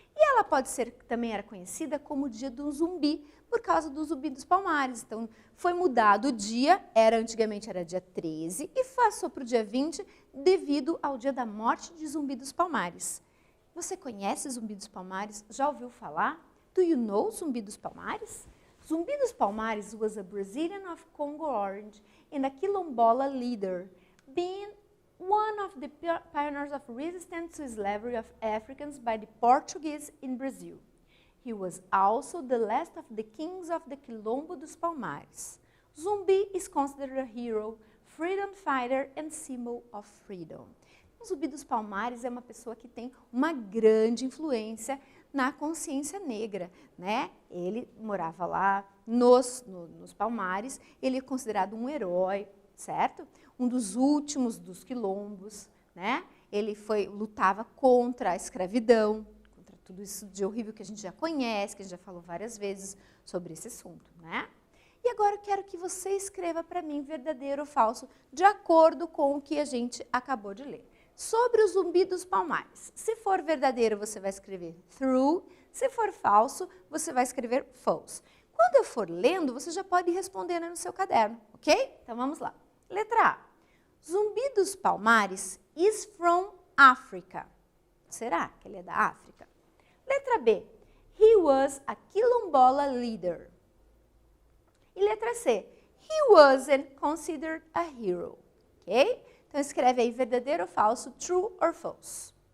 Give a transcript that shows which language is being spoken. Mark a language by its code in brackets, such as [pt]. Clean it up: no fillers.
[pt] E ela pode ser, também era conhecida como o Dia do Zumbi, por causa do Zumbi dos Palmares. Então, foi mudado o dia, antigamente era dia 13, e passou para o dia 20, devido ao dia da morte de Zumbi dos Palmares. Você conhece Zumbi dos Palmares? Já ouviu falar? [en] Do you know Zumbi dos Palmares? Zumbi dos Palmares was a Brazilian of Congo origin and a Quilombola leader, being one of the pioneers of resistance to slavery of Africans by the Portuguese in Brazil. He was also the last of the kings of the Quilombo dos Palmares. Zumbi is considered a hero, freedom fighter and symbol of freedom. [pt] O Zumbi dos Palmares é uma pessoa que tem uma grande influência na consciência negra, né? Ele morava lá nos Palmares, ele é considerado um herói, certo? Um dos últimos dos quilombos, né? Ele lutava contra a escravidão, contra tudo isso de horrível que a gente já conhece, que a gente já falou várias vezes sobre esse assunto, né? E agora eu quero que você escreva para mim verdadeiro ou falso, de acordo com o que a gente acabou de ler. Sobre o Zumbi dos Palmares. Se for verdadeiro, você vai escrever true. Se for falso, você vai escrever false. Quando eu for lendo, você já pode ir respondendo no seu caderno, ok? Então vamos lá. Letra A. [en] Zumbi dos Palmares is from Africa. [pt] Será que ele é da África? Letra B. [en] He was a Quilombola leader. [pt] E letra C. [en] He wasn't considered a hero. Ok? [pt] Então, escreve aí verdadeiro ou falso, [en] true or false.